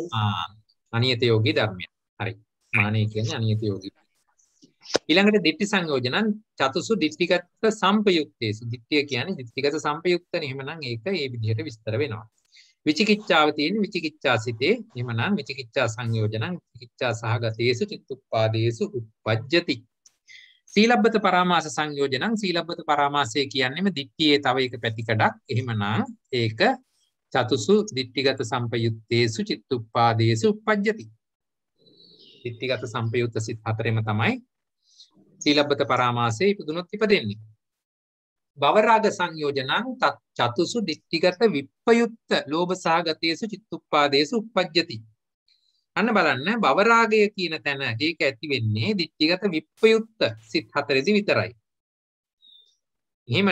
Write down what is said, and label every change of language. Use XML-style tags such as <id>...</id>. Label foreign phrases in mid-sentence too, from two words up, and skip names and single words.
<si>අනියත යෝගී ධර්මය. හරි. මානෙ කියන්නේ අනියත යෝගී.</si> <pi>ඊළඟට දිට්ඨි සංයෝජනං චතුසු දිට්ඨිගත සම්පයුක්තේසු.</pi> <si>දිට්ඨිය කියන්නේ දිට්ඨිගත සම්පයුක්තනේ. එහෙමනම් ඒක ඒ විදිහට විස්තර වෙනවා. විචිකිච්ඡාව තියෙන විචිකිච්ඡාසිතේ.</si> <pi>එහෙමනම් විචිකිච්ඡා සංයෝජනං විචිකිච්ඡා සහගතේසු චිත්තුප්පාදේසු uppajjati. සීලබ්බත පරාමාස සංයෝජනං</pi> <si>සීලබ්බත පරාමාසය කියන්නේම දිට්ඨියේ තව එක පැතිකඩක්. එහෙමනම් ඒක</si> <pi>චතුසු දිට්ඨිගත සම්පයුත්තේසු චිත්තුප්පාදේසු uppajjati.</pi> <si>දිට්ඨිගත සම්පයුත්ත සිත් හතරෙම තමයි සීලබ්බත පරාමාසයේ ඉපදුනොත් ඉපදෙන්නේ.</si> <pi>භවරාග සංයෝජනං චතුසු දිට්ඨිගත විප්පයුත්ත ලෝභ සහගතේසු චිත්තුප්පාදේසු uppajjati.</pi> <si>අන්න බලන්න භවරාගය කියන තැන ඒක ඇති වෙන්නේ දිට්ඨිගත විප්පයුත්ත සිත් හතරෙදි විතරයි.</si>